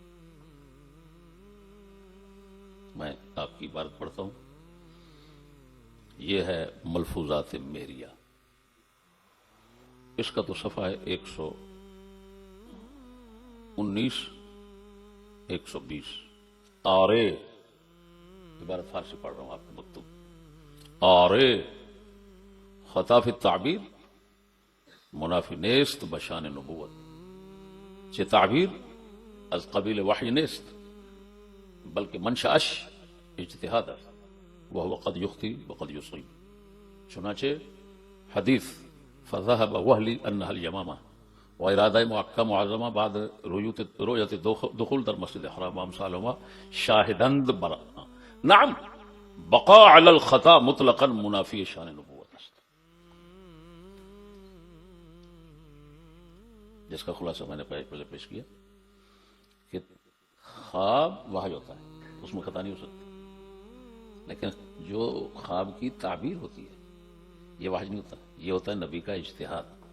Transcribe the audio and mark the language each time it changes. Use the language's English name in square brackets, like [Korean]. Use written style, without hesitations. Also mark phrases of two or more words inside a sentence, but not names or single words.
[Urdu] میں آپ کی عبارت پڑھتا ہوں، یہ ہے ملفوظات مہریہ، اس کا تو صفحہ ہے 119 120۔ آرے، عبارت فارسی پڑھ رہا ہوں آپ کو مکتوب، [Persian] آرے خطا فی التعبیر منافی نیست بشان نبوت، چه تعبیر از قبیل وحی نیست بلکہ منشأش اجتہاد است [Arabic] وهو قد یخطئ وقد یصیب۔ [Persian] چنانچہ حدیث [Arabic] فذهب وهلی انها الیمامہ [Persian] و ارادہ معکہ معظمہ بعد رؤیت دخول در مسجد حرام وامثالهما شاہدند برا، نعم بقاء علی الخطا مطلقا منافی شان نبوت است۔ [Urdu] جس کا خلاصہ میں نے پہلے پیش کیا کہ خواب وحی ہوتا ہے، اس میں خطا نہیں ہو سکتی، لیکن جو خواب کی تعبیر ہوتی ہے یہ وحی نہیں ہوتا، یہ ہوتا ہے نبی کا اجتہاد۔